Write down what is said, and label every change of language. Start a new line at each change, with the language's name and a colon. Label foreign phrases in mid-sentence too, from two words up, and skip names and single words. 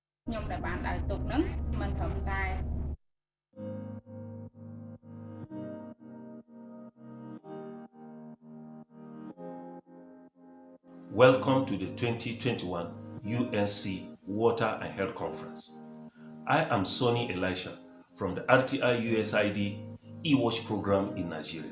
Khmer: ខ្ញុំដែលបានដើរទុកហ្នឹងមិនត្រឹមតែ
English: Welcome to the 2021 UNC Water and Health Conference. I am Sonny Elisha from the RTI USID eWatch program in Nigeria.